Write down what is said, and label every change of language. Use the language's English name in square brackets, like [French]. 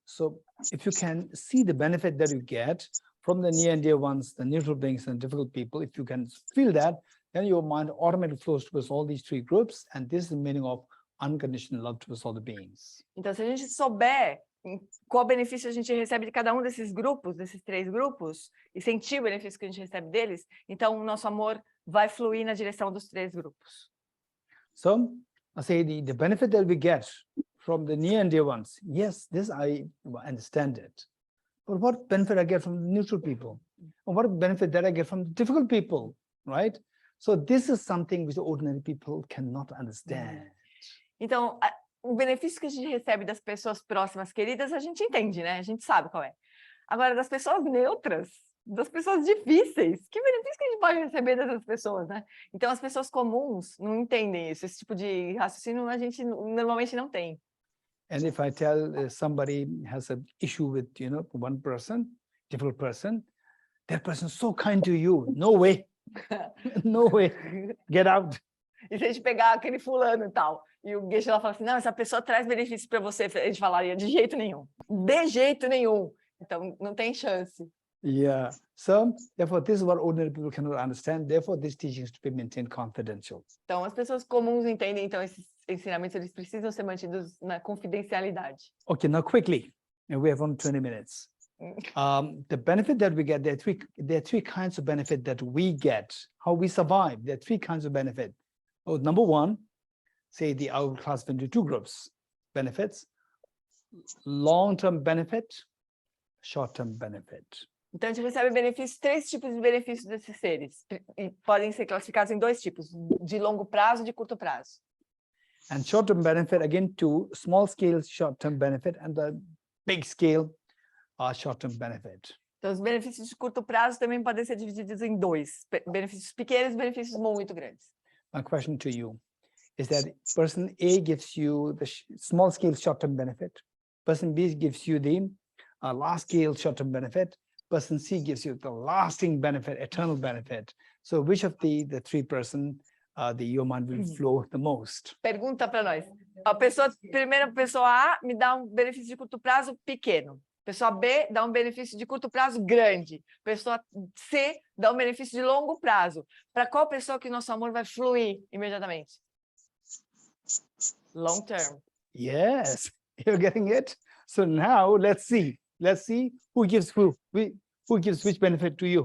[English] So if you can see the benefit that you get from the near and dear ones, the neutral beings, and difficult people, if you can feel that, then your mind automatically flows towards all these 3 groups, and this is the meaning of unconditional love towards all the beings. [Portuguese] Então, se a gente souber qual benefício a gente recebe de cada um desses grupos, desses 3 grupos, e sentir o benefício que a gente recebe deles, então o nosso amor vai fluir na direção dos 3 grupos. [English] So I say the benefit that we get from the near and dear ones, yes, this I understand it. But what benefit I get from the neutral people? And what benefit that I get from the difficult people, right? So this is something which ordinary people cannot understand. [Portuguese] Então, o benefício que a gente recebe das pessoas próximas, queridas, a gente entende, né? A gente sabe qual é. Agora, das pessoas neutras, das pessoas difíceis, que benefício que a gente pode receber dessas pessoas, né? Então, as pessoas comuns não entendem isso. Esse tipo de raciocínio a gente normalmente não tem. [English] And if I tell somebody has an issue with, one person, difficult person, that person is so kind to you. No way. No way. Get out. [Portuguese] E se a gente pegar aquele fulano e tal, e o Geshe lá fala assim, não, essa pessoa traz benefícios para você, a gente falaria, de jeito nenhum. De jeito nenhum. Então, não tem chance. [English] Yeah. So, therefore, this is what ordinary people cannot understand. Therefore, this teaching is to be maintained confidential. [Portuguese] Então, as pessoas comuns entendem, então, esses ensinamentos, eles precisam ser mantidos na confidencialidade. [English] Okay, now quickly. We have only 20 minutes. The benefit that we get, there are three kinds of benefit that we get. How we survive, there are three kinds of benefit. Oh, number one, say I will classify into two groups: benefits, long-term benefit, short-term benefit. [Portuguese] Então a gente recebe benefícios, três tipos de benefícios desses seres. E podem ser classificados em dois tipos: de longo prazo e de curto prazo. [English] And short-term benefit, again, two: small scale short-term benefit and the big scale short-term benefit. [Portuguese] Então os benefícios de curto prazo também podem ser divididos em dois: benefícios pequenos e benefícios muito grandes. [English] My question to you is that person A gives you the small scale short-term benefit, person B gives you the large scale short-term benefit, person C gives you the lasting benefit, eternal benefit. So which of the three person your mind will flow the most? [Portuguese] Pergunta para nós. Primeira pessoa A me dá um benefício de curto prazo pequeno. Pessoa B dá um benefício de curto prazo grande. Pessoa C dá um benefício de longo prazo. Para qual pessoa que nosso amor vai fluir imediatamente? [English] Long term. Yes, you're getting it. So now let's see who gives which benefit to you.